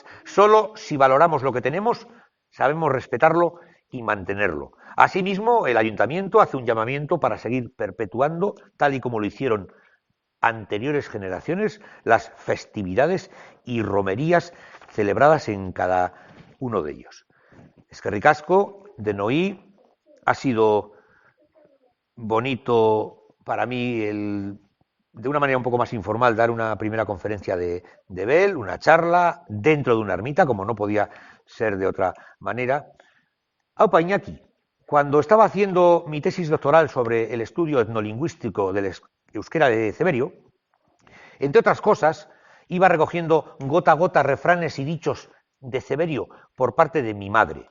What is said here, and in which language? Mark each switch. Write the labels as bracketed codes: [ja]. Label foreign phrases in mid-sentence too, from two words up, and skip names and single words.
[es] Solo si valoramos lo que tenemos, sabemos respetarlo y mantenerlo. Asimismo, el Ayuntamiento hace un llamamiento para seguir perpetuando, tal y como lo hicieron anteriores generaciones, las festividades y romerías celebradas en cada uno de ellos. [eu] Eskerrik asko, denoi, [es] ha sido bonito para mí, de una manera un poco más informal, dar una primera conferencia de Bell, una charla dentro de una ermita, como no podía ser de otra manera. Aupa Iñaki, cuando estaba haciendo mi tesis doctoral sobre el estudio etnolingüístico del euskera de Ceberio, entre otras cosas, iba recogiendo gota a gota refranes y dichos de Ceberio por parte de mi madre.